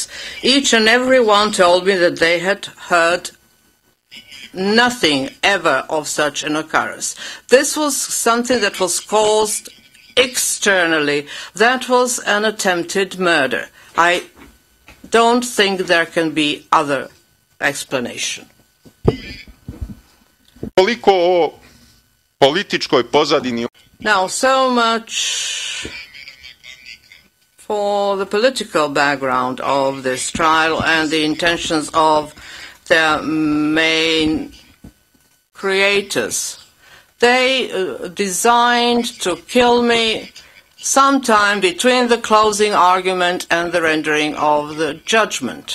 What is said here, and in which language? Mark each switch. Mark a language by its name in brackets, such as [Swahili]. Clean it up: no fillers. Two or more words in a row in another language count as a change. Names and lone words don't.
[English] Each and every one told me that they had heard nothing ever of such an occurrence. This was something that was caused externally. That was an attempted murder. I don't think there can be other explanation. [Serbian] Koliko o političkoj pozadini. [English] Now, so much for the political background of this trial and the intentions of their main creators. They designed to kill me sometime between the closing argument and the rendering of the judgment.